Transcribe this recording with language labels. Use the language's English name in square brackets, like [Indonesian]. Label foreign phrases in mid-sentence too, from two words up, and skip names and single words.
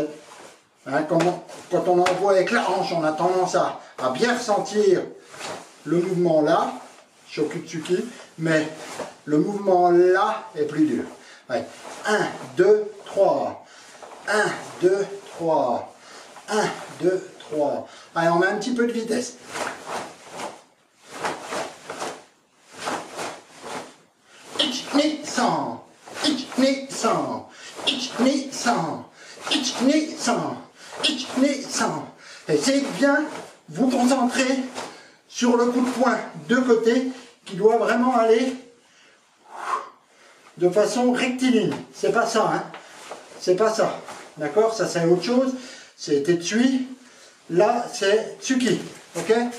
[French] Hein, quand on envoie avec la hanche, on a tendance à bien ressentir le mouvement là, Shokutsuki, mais le mouvement là est plus dur. Ouais. 1, 2, 3. 1, 2, 3. 1, 2, 3. Allez, on met un petit peu de vitesse. [Japanese] Ich-ni-san. Ich-ni-san. Ich-ni-san. Ich-ni-san. Ich-ni-san. [French] Essayez de bien vous concentrer sur le coup de poing de côté qui doit vraiment aller de façon rectiligne. C'est pas ça, hein. C'est pas ça. D'accord? Ça c'est autre chose. C'est Tetsui. Là c'est Tsuki. Ok?